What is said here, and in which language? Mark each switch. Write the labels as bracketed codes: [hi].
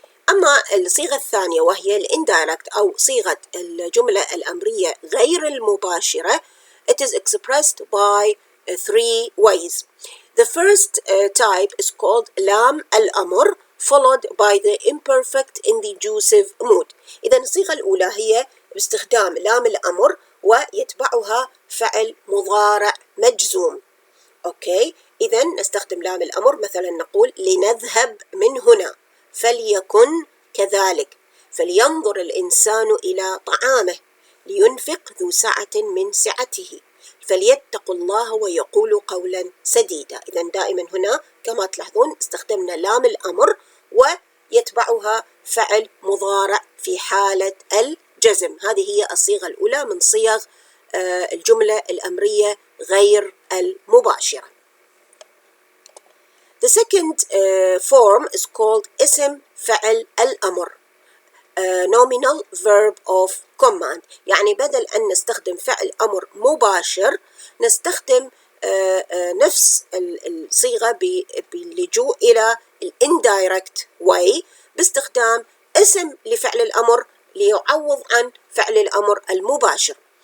[ar] أما الصيغة الثانية وهي الإندايركت أو صيغة الجملة الأمرية غير المباشرة, [en] it is expressed by three ways. The first type is called لام الأمر followed by the imperfect indicative mood. [ar] إذا الصيغة الأولى هي باستخدام لام الأمر ويتبعها فعل مضارع مجزوم. أوكي، إذا نستخدم لام الأمر، مثلا نقول لنذهب من هنا، فليكن كذلك، فلينظر الإنسان إلى طعامه، لينفق ذو سعة من سعته، فليتقوا الله ويقولوا قولا سديدا. إذا دائما هنا كما تلاحظون استخدمنا لام الأمر ويتبعها فعل مضارع في حالة الجزم. هذه هي الصيغة الأولى من صيغ الجملة الأمرية غير المباشرة. [en] The second form is called اسم فعل الأمر nominal verb of command. [ar] يعني بدل أن نستخدم فعل أمر مباشر نستخدم نفس الصيغة باللجوء إلى indirect way باستخدام اسم لفعل الأمر ليعوض عن فعل الأمر المباشر.